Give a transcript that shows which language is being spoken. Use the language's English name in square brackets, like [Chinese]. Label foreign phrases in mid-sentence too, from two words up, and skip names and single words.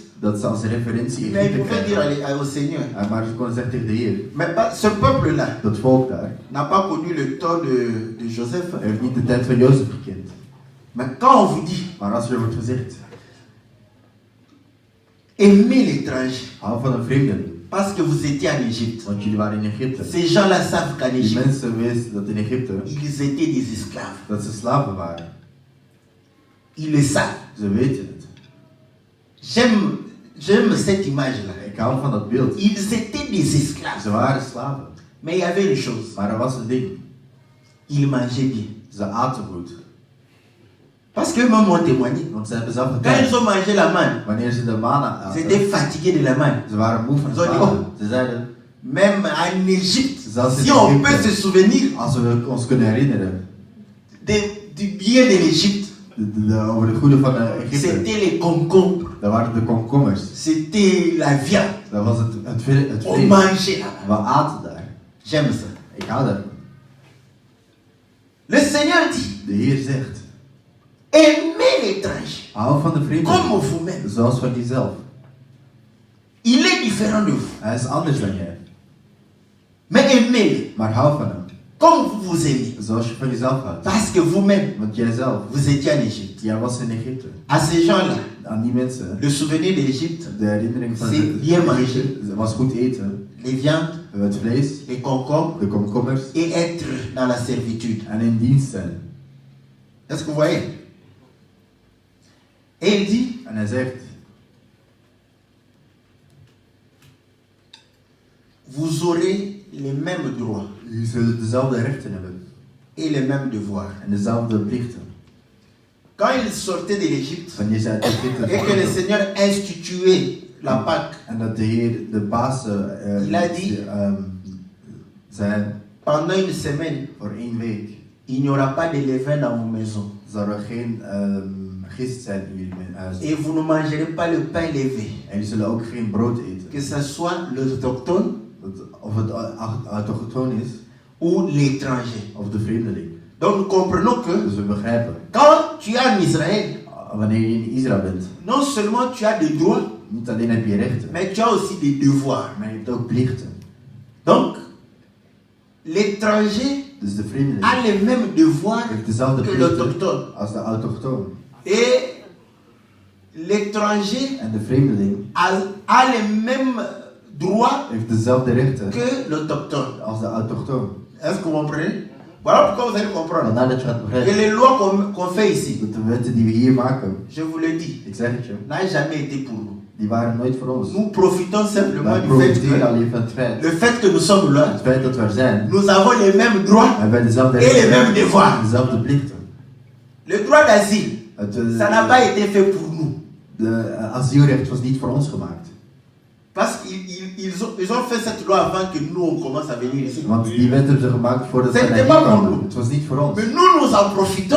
[Dutch] dat ze als referentie [French] Mais il Egypte pouvait dire [Dutch] krijgen. [French] au Seigneur. [Dutch] Maar ze konden zeggen tegen de Heer, [French] Mais ce peuple-là [Dutch] dat volk daar [French] n'a pas connu le temps de Joseph. [Dutch] heeft niet de tijd van Jozef gekend. [French] Mais quand on vous dit, [Dutch] Maar als er wordt gezegd, [French] aimez l'étranger, [Dutch] hou van een vreemdeling, [French] parce que vous étiez en Égypte. [Dutch] want jullie waren in Egypte. [French] Ces gens-là savent qu'en [Dutch] Die [French] Égypte, [Dutch] mensen wisten dat in Egypte, [French] ils étaient des esclaves. [Dutch] dat ze slaven waren. [French] Ils le savent. [Dutch] Ze weten het. [French] J'aime cette image-là. [Dutch] Ik hou van dat beeld. [French] Ils étaient des esclaves. [Dutch] Ze waren slaven. [French] Mais il y avait une chose. [Dutch] Maar er was een ding. [French] Ils mangeaient bien. [Dutch] Ze aten goed. [French] Parce qu'eux-mêmes m'ont témoigné. [Dutch] Want ze hebben zelf [French] Quand ils [Dutch] getuigd. [French] ont mangé la manne, [Dutch] Wanneer ze de mana [French] ils étaient [Dutch] aten, [French] fatigués de la manne. [Dutch] ze waren moe van Ze het zeiden, manen. Ze zeiden, [French] Même en Égypte, [Dutch] Zelfs in [French] si on [Dutch] Egypte. [French] peut se souvenir [Dutch] als we ons kunnen herinneren, [French] du bien de l'Égypte, [Dutch] over het goede van Egypte, [French] c'était les concombres, [Dutch] dat waren de komkommers. [French] c'était la viande. [Dutch] Dat was het vlees. [French] On mangeait là. [Dutch] We aten daar. [French] J'aime ça. [Dutch] Ik hou daarvan. [French] Le Seigneur dit, [Dutch] De Heer zegt, [French] aimez l'étranger [Dutch] hou van de [French] comme [Dutch] vreemdeling, [French] vous-même. [Dutch] zoals van jezelf. [French] Il est différent de vous. [Dutch] Hij is anders dan jij. [French] Mais aimez-le [Dutch] Maar hou van hem, [French] comme vous vous aimez. [Dutch] zoals je van jezelf houdt. [French] Parce que vous-même, [Dutch] Want jijzelf, [French] vous étiez en Égypte. [Dutch] jij was in Egypte. [French] À ces gens-là, [Dutch] Aan die mensen, [French] le souvenir de l'Égypte, [Dutch] de herinnering van [French] C'est bien manger. [Dutch] Het was goed eten, [French] les viandes, [Dutch] het vlees, [French] les concombres [Dutch] de komkommers [French] et être dans la servitude. [Dutch] en in dienst zijn. [French] Est-ce que vous voyez? Et il dit, [Dutch] En hij zegt, [French] vous aurez les mêmes droits [Dutch] jullie zullen dezelfde rechten hebben [French] et les mêmes devoirs. [Dutch] en dezelfde plichten. [French] Quand il sortait de l'Égypte [Dutch] Wanneer zij uit Egypte [French] et que le [Dutch] kwamen, [French] Seigneur instituait la Pâque, [Dutch] en dat de Heer de baas [French] Il a dit, [Dutch] zei, [French] pendant une semaine, [Dutch] voor 1 week [French] il n'y aura pas de levain dans vos maisons. [Dutch] zal er geen gist zijn in jullie huis. [French] Et vous ne mangerez pas le pain levé. [Dutch] En jullie zullen ook geen brood eten. [French] Que ce soit l'autochtone [Dutch] Of het autochtoon is, [French] ou l'étranger. [Dutch] of de vreemdeling. [French] Donc nous comprenons que [Dutch] Dus we begrijpen, [French] quand tu es en Israël, [Dutch] wanneer je in Israël bent, [French] non seulement tu as des droits, [Dutch] niet alleen heb je rechten, [French] mais tu as aussi des devoirs. [Dutch] maar je hebt ook plichten. [French] Donc, l'étranger [Dutch] Dus de vreemdeling [French] a les mêmes devoirs [Dutch] heeft dezelfde [French] que [Dutch] plichten [French] l'autochtone. [Dutch] als de autochtoon. [French] Et l'étranger [Dutch] En de vreemdeling [French] a les mêmes droits [Dutch] heeft dezelfde rechten [French] que l'autochtone. [Dutch] als de autochtoon. [French] Est-ce que vous comprenez? Voilà pourquoi vous allez comprendre. [Dutch] Vandaar dat je gaat [French] Que [Dutch] begrijpen [French] les lois qu'on fait ici, [Dutch] dat de wetten die we hier maken, [French] je vous le dis, [Dutch] ik zeg het je, [French] n'a jamais été pour nous. [Dutch] die waren nooit voor ons. [French] Nous profitons simplement [Dutch] Wij [French] du fait [Dutch] profiteren [French] que, [Dutch] alleen van [French] le fait que nous sommes là, [Dutch] het feit dat we er zijn. [French] nous avons les mêmes droits [Dutch] We hebben dezelfde [French] et les mêmes [Dutch] rechten [French] devoirs. [Dutch] en dezelfde plichten. [French] Le droit d'asile, [Dutch] Het, [French] ça n'a pas été fait pour nous. [Dutch] de asielrecht was niet voor ons gemaakt. [French] Parce qu'ils ont fait cette loi avant que nous on commence à venir ici. [Dutch] Want die wet hebben ze gemaakt voordat ze [French] C'était [Dutch] naar hier [French] pas pour [Dutch] kwamen. [French] nous. [Dutch] Het was niet voor ons. [French] Mais nous en profitons.